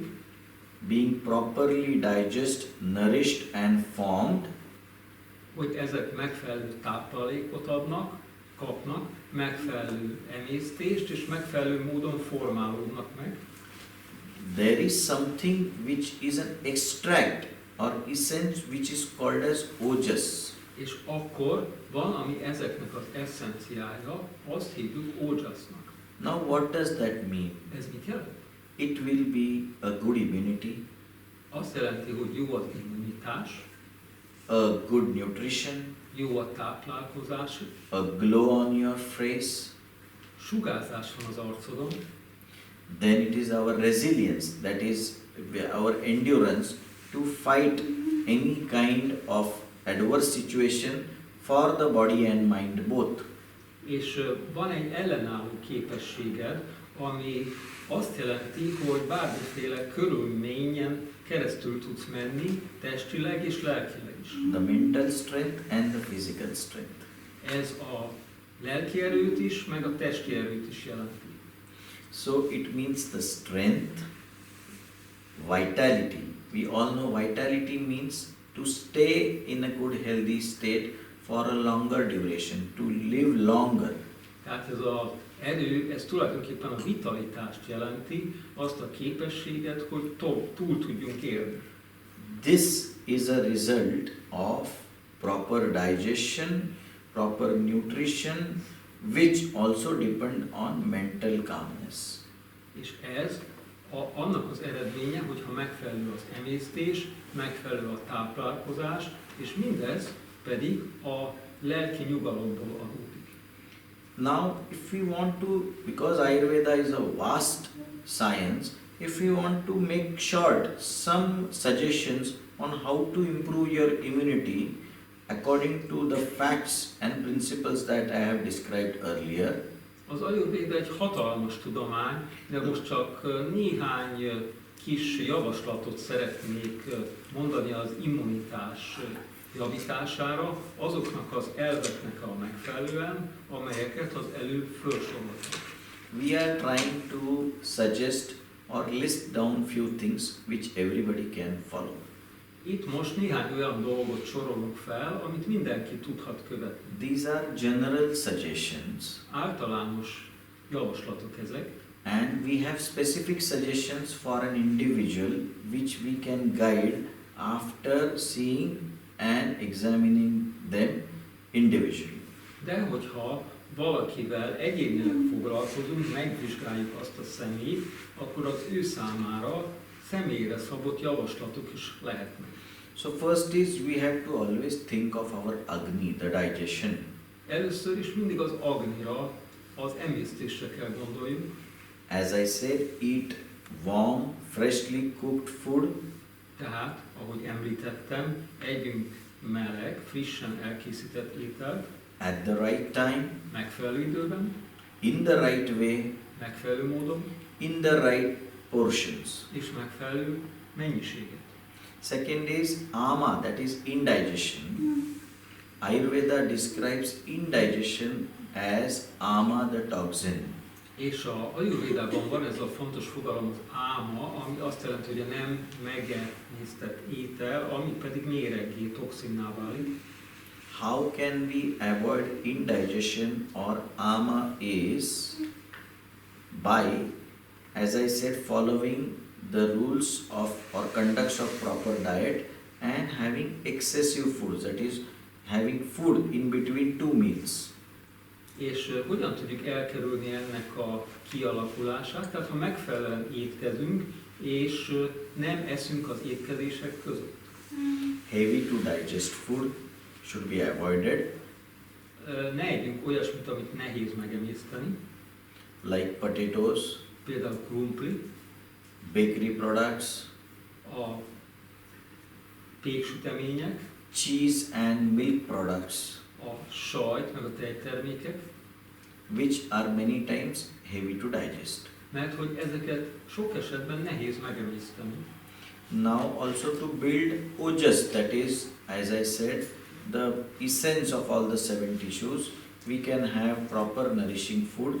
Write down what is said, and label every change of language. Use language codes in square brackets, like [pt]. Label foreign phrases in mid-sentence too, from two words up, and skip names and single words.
[en] being properly digested, nourished and formed, [hu] hogy ezek megfelelő táplálékot kapnak, megfelelő emésztést és megfelelő módon formálódnak meg. [en] there is something which is an extract or essence which is called as ojas. [hu] És akkor van, ami ezeknek az eszenciája, azt hívjuk ojasnak. [en] Now what does that mean? [hu] Ez mit jelent? [en] It will be a good immunity, [hu] Azt jelenti, hogy jó az immunitás, [en] a good nutrition, [hu] jó a táplálkozás, [en] a glow on your face, [hu] sugárzás van az arcodon, [en] then it is our resilience, that is our endurance to fight any kind of adverse situation for the body and mind both. [hu] és van egy ellenálló képességed, ami azt jelenti, hogy bármiféle körülményen keresztül tudsz menni, testileg és lelkileg is. [en] The mental strength and the physical strength. [hu] Ez a lelki erőt is, meg a testi erőt is jelenti. [en] So it means the strength, vitality. We all know vitality means to stay in a good healthy state for a longer duration, to live longer. [hu] Tehát ez az erő, ez tulajdonképpen a vitalitást jelenti, azt a képességet, hogy túl tudjunk élni. [en] This is a result of proper digestion, proper nutrition, which also depend on mental calmness. [hu] És ez annak az eredménye, hogyha megfelelő az emésztés, megfelelő a táplálkozás, és mindez pedig a lelki nyugalomból adódik. [en] Now, if we want to, because Ayurveda is a vast science, if we want to make short some suggestions on how to improve your immunity according to the facts and principles that I have described earlier, [hu] Az Ayurvéda egy hatalmas tudomány, de most csak néhány kis javaslatot szeretnék mondani az immunitás javítására azoknak az elveknek a megfelelően, amelyeket az előbb felsoroltak. [en] We are trying to suggest or list down few things which everybody can follow. [hu] Itt most néhány olyan dolgot sorolunk fel, amit mindenki tudhat követni. [en] These are general suggestions, [hu] Általános javaslatok ezek, [en] and we have specific suggestions for an individual which we can guide after seeing and examining them individually. [hu] de hogyha valakivel egyénileg foglalkozunk, megvizsgáljuk azt a személyt, akkor az ő számára személyre szabott javaslatok is lehetnek. [en] So first is we have to always think of our Agni, the digestion. [hu] Először is mindig az agnira, az emésztésre kell gondoljunk. [en] As I said, eat warm, freshly cooked food. [hu] Tehát, ahogy említettem, együnk meleg, frissen elkészített ételt, [en] At the right time, [hu] megfelelő időben, [en] in the right way, [hu] megfelelő módon, [en] in the right portions. [hu] és megfelelő mennyiséget. [en] Second is ama, that is indigestion. Ayurveda describes indigestion as ama, the toxin. [hu] És a Ayurvédában van ez a fontos fogalom, az áma, ami azt jelenti, hogy a nem megemésztett étel, ami pedig méreggé, toxinná válik. [en] How can we avoid indigestion or ama is by, as I said, following the rules of or conducts of proper diet and having excessive foods, that is having food in between two meals. [hu] És hogyan tudjuk elkerülni ennek a kialakulását? Tehát ha megfelelően étkezünk, és nem eszünk az étkezések között. [en] Heavy to digest food should be avoided, [hu] Ne együnk olyasmit, amit nehéz megemészteni, [en] like potatoes, [hu] például krumpli, [en] bakery products, [hu] a péksütemények, [en] cheese and milk products, [hu] a sajt, meg a tejtermékek, [en] which are many times heavy to digest. [hu] mert hogy ezeket sok esetben nehéz megemészteni. [en] Now also to build ojas, that is, as I said, the essence of all the seven tissues, we can have proper nourishing food.